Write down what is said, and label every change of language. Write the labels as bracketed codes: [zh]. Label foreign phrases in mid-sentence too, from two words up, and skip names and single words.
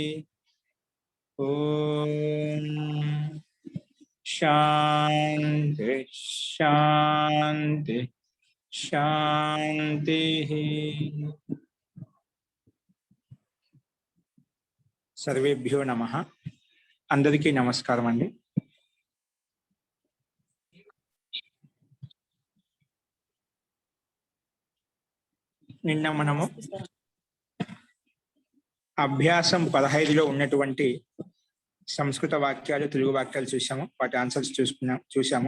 [sa] ओम शांति शांति शांति। सर्वेभ्यो नमः। [te] అందరికీ నమస్కారం అండీ। నిన్న మనము అభ్యాసం 15లో ఉన్నటువంటి సంస్కృత వాక్యాలు తెలుగు వాక్యాలు చూసాము, వాటి ఆన్సర్స్ చూసాము.